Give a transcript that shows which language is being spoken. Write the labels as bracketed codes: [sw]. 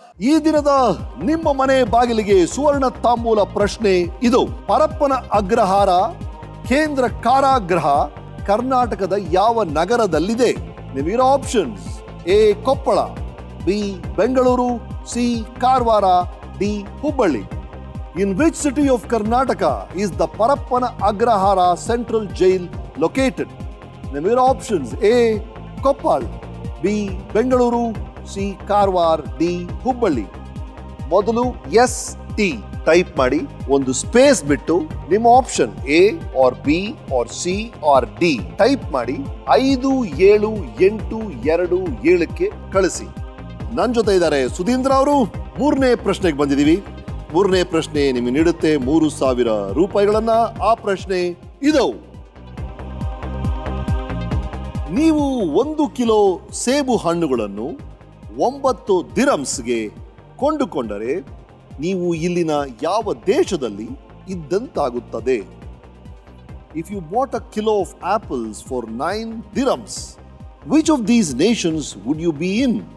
[kn] ಈ ದಿನದ ನಿಮ್ಮ ಮನೆ ಬಾಗಿಲಿಗೆ ಸುವರ್ಣ ತಾಂಬೂಲ ಪ್ರಶ್ನೆ ಇದು. ಪರಪ್ಪನ ಅಗ್ರಹಾರ ಕೇಂದ್ರ ಕಾರಾಗೃಹ ಕರ್ನಾಟಕದ ಯಾವ ನಗರದಲ್ಲಿದೆ? ನಿಮಗಿರೋ options: A Koppal, B Bengaluru, C Karwar, D Hubballi. [en] In which city of Karnataka is the Parappana Agrahara Central Jail located? Namira options: A. Koppal, B. Bengaluru, C. Karwar, D. Hubballi. [kn] ಮೊದಲು ST ಟೈಪ್ ಮಾಡಿ, ಒಂದು ಸ್ಪೇಸ್ ಬಿಟ್ಟು ನಿಮ್ಮ option A or B or C or D type ಮಾಡಿ 578227ಕ್ಕೆ ಕಳಿಸಿ. ನನ್ನ ಜೊತೆ ಇದ್ದಾರೆ ಸುಧೀಂದ್ರ ಅವರು. ಮೂರನೇ ಪ್ರಶ್ನೆಗೆ ಬಂದಿದ್ದೀವಿ. ಮೂರನೇ ಪ್ರಶ್ನೆ ನಿಮಗೆ ನೀಡುತ್ತೆ 3,000 ರೂಪಾಯಿಗಳನ್ನ. ಆ ಪ್ರಶ್ನೆ ಇದು: ನೀವು 1 ಕಿಲೋ ಸೇಬು ಹಣ್ಣುಗಳನ್ನು 9 ದಿರಮ್ಸ್ಗೆ ಕೊಂಡುಕೊಂಡರೆ ನೀವು ಇಲ್ಲಿನ ಯಾವ ದೇಶದಲ್ಲಿ ಇದ್ದಂತಾಗುತ್ತದೆ? [en] If you bought a kilo of apples for 9 dirhams, which of these nations would you be in?